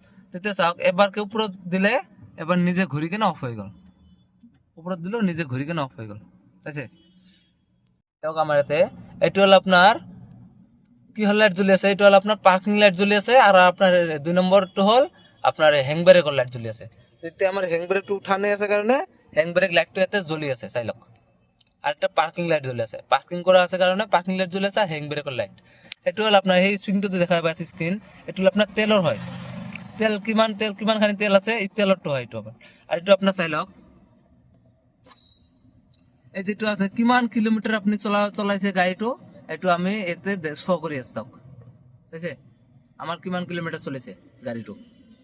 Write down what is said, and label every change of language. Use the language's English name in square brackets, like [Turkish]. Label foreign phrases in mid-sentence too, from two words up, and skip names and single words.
[Assamese] তেতিয়া চাওক এবাৰকে ওপৰত দিলে এবাৰ নিজে ঘূৰি কেনে অফ হৈ গ'ল, ওপৰত দিলেও নিজে ঘূৰি কেনে অফ হৈ গ'ল, চাইছে। চাওক আমাৰ ইয়াতে এইটো হ'ল আপোনাৰ কি হ'ল, লাইট জ্বলি আছে। এইটো হ'ল আপোনাৰ [English] parking light [Assamese] জ্বলি আছে, আৰু আপোনাৰ 2 নম্বৰটো হ'ল আপোনাৰ [English] hand brake light [Assamese] জ্বলি আছে। তেতিয়া আমাৰ [English] hand brake [Assamese] উঠা নাই আছে কাৰণে [English] hand brake light [Assamese] ইয়াতে জ্বলি আছে, চাই লওক। [Bangla] আর একটা [English] parking light [Bangla] জ্বলে আছে, পার্কিং করা আছে কারণে [English] parking light [Bangla] জ্বলে আছে, [English] hand brake light. [Assamese] এইটো হ'ল আপোনাৰ সেই স্ক্রিনটো দেখা পাইছে স্ক্রিন, এইটো হ'ল আপোনাৰ তেলৰ হয়। তেল কিমানখানি তেল আছে, এই তেলৰটো হয় এইটো আপোনাৰ। আৰু এইটো আপোনাৰ চাই লওক, এই যেটো আছে কিমান কিলোমিটাৰ আপুনি চলাইছে গাড়ীটো, এইটো আমি এতে শ্ব' কৰি আছো, চাওক চাইছে আমাৰ কিমান কিলোমিটাৰ চলিছে গাড়ীটো।